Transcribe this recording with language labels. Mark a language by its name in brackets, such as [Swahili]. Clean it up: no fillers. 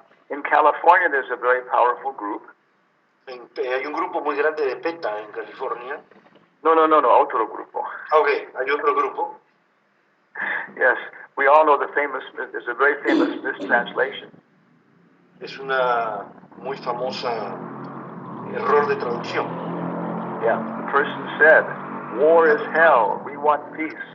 [English] In California, there's a very powerful group. [Spanish] Hay un grupo muy grande de PETA en California. No, otro grupo. Okay, hay otro grupo. [English] Yes, we all know there's a very famous mistranslation. [Spanish] Es una muy famosa error de traducción. [English] Yeah, the person said, war is hell, we want peace.